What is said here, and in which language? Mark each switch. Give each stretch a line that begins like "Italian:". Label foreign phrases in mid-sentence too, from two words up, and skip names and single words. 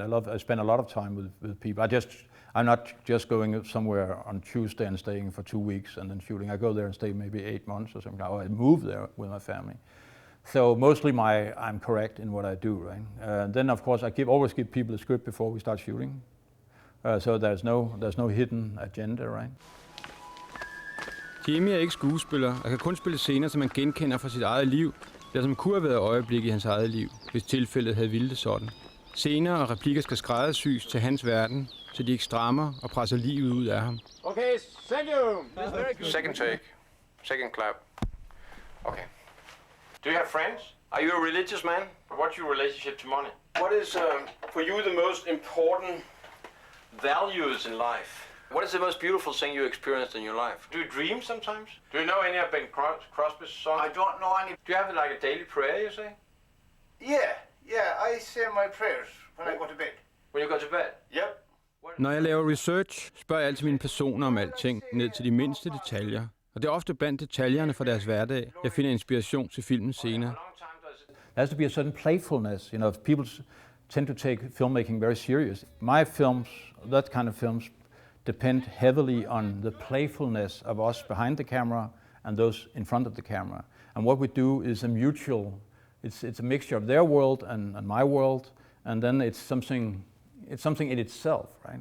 English: I spend a lot of time with people. I'm not just going somewhere on Tuesday and staying for 2 weeks and then shooting. I go there and stay maybe 8 months or something, or I move there with my family. So mostly I'm correct in what I do, right? Then of course I always give people a script before we start shooting. So there's no hidden agenda, right?
Danish: Jimmy er ikke skuespiller og kan kun spille scener, som man genkender fra sit eget liv, eller som kunne have været øjeblik i hans eget liv, hvis tilfældet havde vildt det sådan. Scener og replikker skal skræddersys til hans verden, så de ikke strammer og presser livet ud af ham.
English: Okay, thank you. Second take. Second clap. Okay. Do you have friends? Are you a religious man? What's your relationship to money? What is for you the most important values in life? What is the most beautiful thing you experienced in your life? Do you dream sometimes? Do you know any of Ben Crosby's songs? I don't know any. Do you have like a daily prayer, you say? Yeah, I say my prayers when I go to bed. When you go to bed? Yep.
Danish: Når jeg laver research, spørger jeg altid mine personer om alting, ned til de mindste detaljer. Og det er ofte blandt detaljerne fra deres hverdag, jeg finder inspiration til filmens scener.
English: There has to be a certain playfulness. People tend to take filmmaking very serious. My films, that kind of films, depend heavily on the playfulness of us behind the camera and those in front of the camera. And what we do is a mutual, it's a mixture of their world and my world, and then it's something in itself, right?